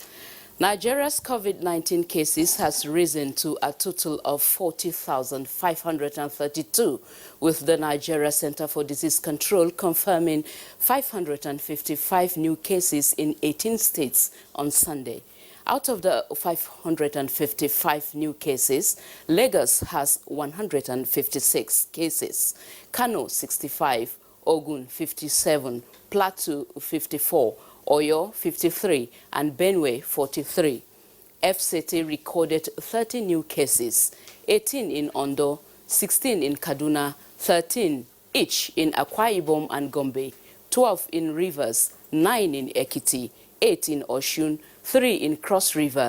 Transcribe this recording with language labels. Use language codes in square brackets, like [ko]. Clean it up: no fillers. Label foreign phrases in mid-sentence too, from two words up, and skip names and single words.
[en] Nigeria's COVID-19 cases has risen to a total of 40,532, with the Nigeria Center for Disease Control confirming 555 new cases in 18 states on Sunday. Out of the 555 new cases, Lagos has 156 cases, Kano 65, Ogun 57, Plateau 54, Oyo 53, and Benue 43. FCT recorded 30 new cases, 18 in Ondo, 16 in Kaduna, 13 each in Akwa Ibom and Gombe, 12 in Rivers, 9 in Ekiti, 8 in Oshun, 3 in Cross River.